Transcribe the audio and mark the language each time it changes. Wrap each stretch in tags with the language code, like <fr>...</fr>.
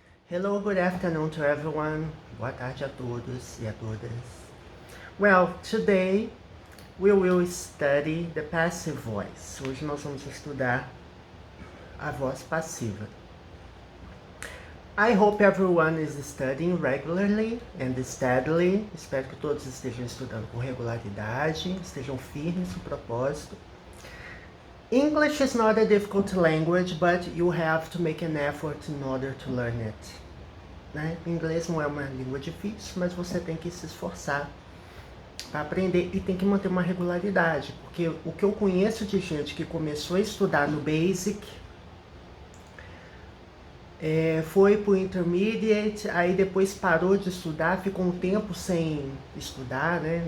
<en>Hello, good afternoon to everyone.</en> <pt>Boa tarde a todos e a todas.</pt> <en>Well, today we will study the passive voice.</en> <pt>Hoje nós vamos estudar a voz passiva.</pt> <en>I hope everyone is studying regularly and steadily.</en> <pt>Espero que todos estejam estudando com regularidade, estejam firmes no propósito.</pt> <en>English is not a difficult language, but you have to make an effort in order to learn it.</en> <pt>Né? Inglês não é uma língua difícil, mas você tem que se esforçar para aprender e tem que manter uma regularidade, porque o que eu conheço de gente que começou a estudar no Basic, foi pro Intermediate, aí depois parou de estudar, ficou um tempo sem estudar, né?</pt>